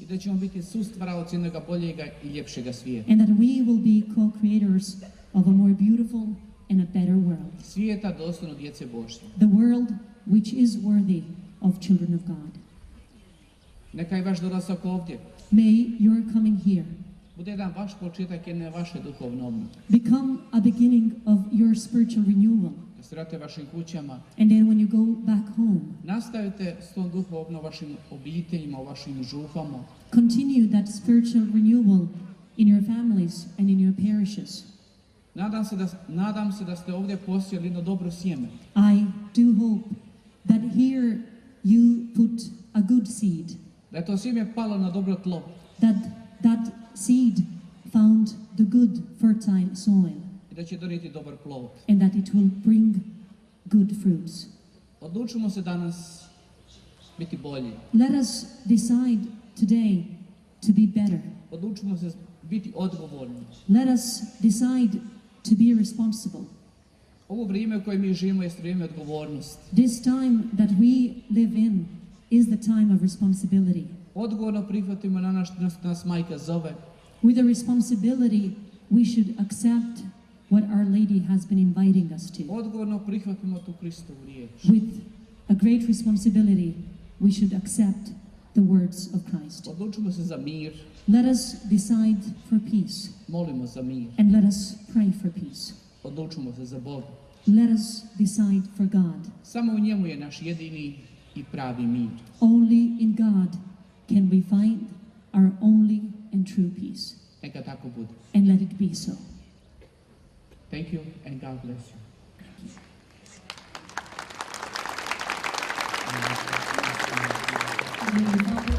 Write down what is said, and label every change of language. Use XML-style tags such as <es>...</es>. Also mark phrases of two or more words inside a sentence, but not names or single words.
<hr>i da ćemo biti sustvaraoci jednoga boljega i ljepšega svijeta.</hr> <en>and that we will be co-creators of a more beautiful and a better world.</en> <hr>Svijeta dostojno djece Božje.</hr> <en>The world which is worthy of children of God.</en> <hr>Neka je vaš dolazak ovdje</hr> <en>May your coming here</en> <hr>bude jedan vaš početak jedne vaše duhovne obnove.</hr> <en>become a beginning of your spiritual renewal.</en> <hr>Da se vratite vašim kućama,</hr> <en>And then when you go back home,</en> <hr>nastavite s tom duhovnom vašim obiteljima, u vašim župama.</hr> <en>continue that spiritual renewal in your families and in your parishes.</en> <hr>Nadam se da ste ovdje posijali jedno dobro sjeme.</hr> <en>I do hope that here you put a good seed,</en> <hr>Da je to sjeme palo na dobro tlo.</hr> <en>that that seed found the good fertile soil,</en> <hr>I da će donijeti dobar plod.</hr> <en>and that it will bring good fruits.</en> <hr>Odlučimo se danas biti bolji.</hr> <en>Let us decide today to be better.</en> <hr>Odlučimo se biti odgovorni.</hr> <en>Let us decide to be responsible.</en> <hr>Ovo vrijeme u kojem mi živimo je vrijeme odgovornosti.</hr> <en>This time that we live in is the time of responsibility.</en> <hr>Odgovorno prihvatimo na nas majka zove.</hr> <en>With a responsibility, we should accept what Our Lady has been inviting us to.</en> <hr>Odgovorno prihvatimo tu Kristovu riječ.</hr> <en>With a great responsibility, we should accept the words of Christ.</en> <hr>Odlučimo se za mir.</hr> <en>Let us decide for peace,</en> <hr>Molimo za mir.</hr> <en>and let us pray for peace.</en> <hr>Odlučimo se za Boga.</hr> <en>Let us decide for God.</en> <hr>Samo u njemu je naš jedini i pravi mir.</hr> <en>Only in God can we find our only and true peace.</en> <hr>Neka tako bude.</hr> <en>And let it be so. Thank you and God bless you.</en>